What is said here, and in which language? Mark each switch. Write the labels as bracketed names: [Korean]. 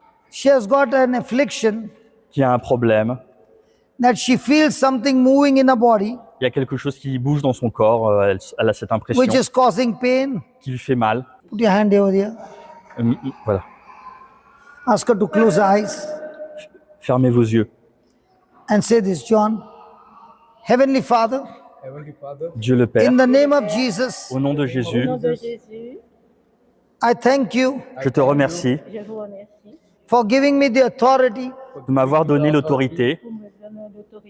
[English] She has got an affliction [French] qui a un problème. [English] that she feels something moving in her body, [French] Il y a quelque chose qui bouge dans son corps. Elle a cette impression [English] which is causing pain. [French] qui lui fait mal. [English] Put your hand over here. [French] Voilà. [English] Ask her to close her eyes [French] Fermez vos yeux. [English] and say this, John. Heavenly Father, Heavenly Father, [French] Dieu le Père, [English] in the name of Jesus, [French] au nom de Au Jésus, nom de Jésus, [English] I thank you [French] je te remercie je vous remercie [English] for giving me the authority [French] de m'avoir donné l'autorité pour me donner l'autorité